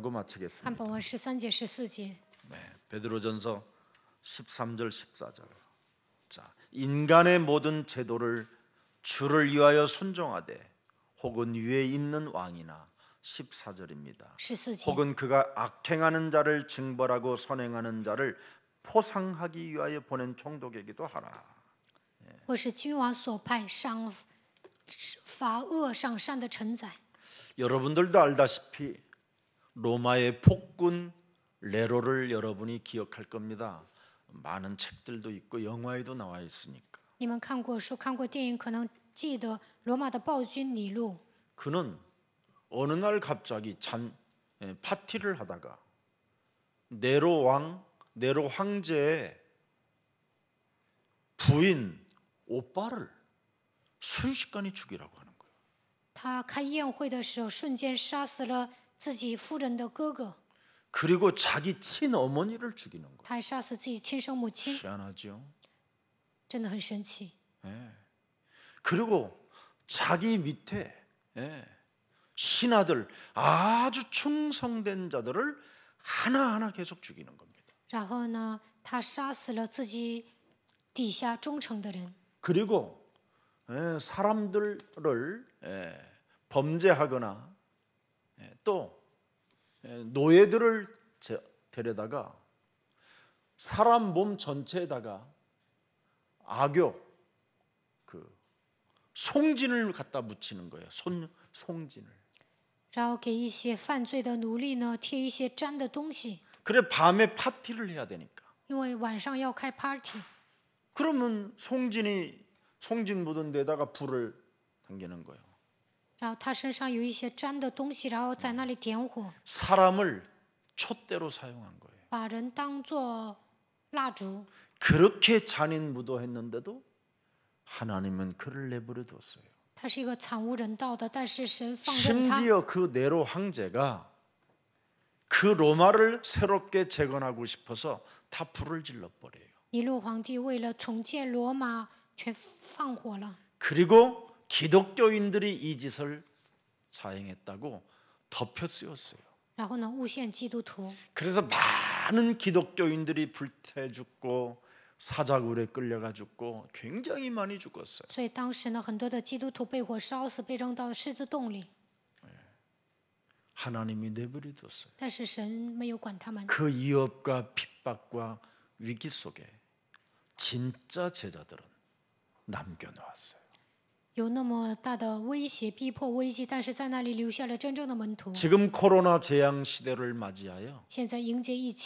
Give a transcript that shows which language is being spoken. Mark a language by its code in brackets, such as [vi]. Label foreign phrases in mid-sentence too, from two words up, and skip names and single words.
[zh] 看 [ko] 마치겠습니다. [zh] 本文13节、14节， [ko] 네, 베드로전서 13절 14절. 자, 인간의 모든 제도를 주를 위하여 순종하되 혹은 위에 있는 왕이나 14절입니다. [zh] 14节， [ko] 혹은 그가 악행하는 자를 징벌하고 선행하는 자를 포상하기 위하여 보낸 총독에게도 하라. [zh] 或是君王所派罚恶赏善的臣宰。 [ko] 여러분들도 알다시피 로마의 폭군 네로를 여러분이 기억할 겁니다. 많은 책들도 있고 영화에도 나와 있으니까. [zh] 你们看过书、看过电影，可能记得罗马的暴君尼禄。 [ko] 그는 어느 날 갑자기 파티를 하다가 네로 황제의 부인 오빠를 순식간에 죽이라고 하는 거예요. [zh] 他开宴会的时候，瞬间杀死了自己夫人的哥哥， [ko] 그리고 자기 친어머니를 죽이는 거예요. [zh] 他还杀死自己亲生母亲， [ko] 희한하죠. [zh] 真的很神奇。 [ko] 그리고 자기 밑에 신하들 아주 충성된 자들을 하나하나 계속 죽이는 겁니다. [zh] 然后呢，他杀死了自己底下忠诚的人， [ko] 그리고 사람들을 범죄하거나 또 노예들을 데려다가 사람 몸 전체에다가 악교 송진을 갖다 묻히는 거예요. 송진을. [zh] 然后给一些犯罪的奴隶呢贴一些粘的东西， [ko] 그래 밤에 파티를 해야 되니까. [zh] 因为晚上要开 party。 [ko] 그러면 송진 묻은 데다가 불을 당기는 거예요. [zh] 然后他身上有一些粘的东西，然后在那里点火， [ko] 사람을 촛대로 사용한 거예요. [zh] 把人当作蜡烛。 [ko] 그렇게 잔인 무도했는데도 하나님은 그를 내버려 뒀어요. [zh] 他是一个惨无人道的，但是神放任他。 [ko] 심지어 그 네로 황제가 그 로마를 새롭게 재건하고 싶어서 다 불을 질러 버려요. [zh] 尼禄皇帝为了重建罗马，全放火了。 [ko] 그리고 기독교인들이 이 짓을 자행했다고 덮여 쓰였어요. [zh] 然后呢，诬陷基督徒， [ko] 그래서 많은 기독교인들이 불태 죽고 사자굴에 끌려가 죽고 굉장히 많이 죽었어요. [zh] 所以当时呢，很多的基督徒被火烧死，被扔到狮子洞里。 [ko] 하나님이 내버려 뒀어요. [zh] 但是神没有管他们。 [ko] 그 위협과 핍박과 위기 속에 진짜 제자들은 남겨놓았어요. [zh] 有那么大的威胁、逼迫、危机，但是在那里留下了真正的门徒。 [ko] 지금 코로나 재앙 시대를 맞이하여 [zh] 现在迎接疫情，